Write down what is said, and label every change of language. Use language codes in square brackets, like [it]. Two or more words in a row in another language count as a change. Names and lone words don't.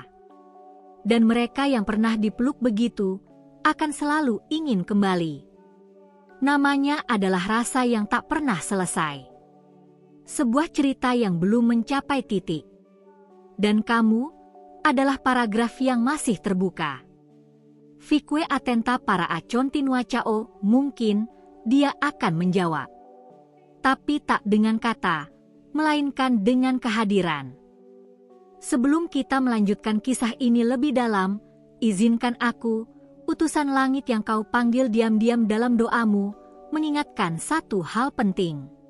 [id] Dan mereka yang pernah dipeluk begitu, akan selalu ingin kembali. Namanya adalah rasa yang tak pernah selesai. Sebuah cerita yang belum mencapai titik. Dan kamu adalah paragraf yang masih terbuka. [pt] Fique atenta para a continuação, [id] mungkin dia akan menjawab. Tapi tak dengan kata, melainkan dengan kehadiran. Sebelum kita melanjutkan kisah ini lebih dalam, izinkan aku, utusan langit yang kau panggil diam-diam dalam doamu, mengingatkan satu hal penting.